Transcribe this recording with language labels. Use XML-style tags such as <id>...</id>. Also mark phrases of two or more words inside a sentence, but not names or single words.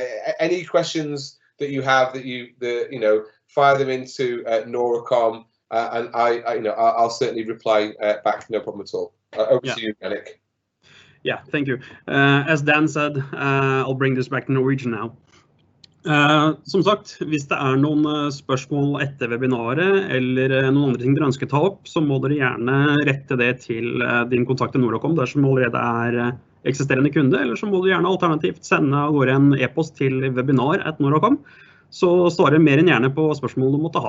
<en>Any questions that you have fire them into Noracom, and I'll certainly reply back. No problem at all. Over to you, Yannick. Yeah, thank you. As Dan said, I'll bring this back to Norwegian now.</en> <no>Som sagt, hvis det noen spørsmål etter webinaret eller noen andre ting dere ønsker ta opp, så må dere gjerne rette det til din kontakt i Noracom dersom du allerede eksisterende kunde, eller så må du gjerne alternativt sende av gårde en e-post til webinar@noracom, så svarer mer enn gjerne på spørsmål du måtte ha.</no>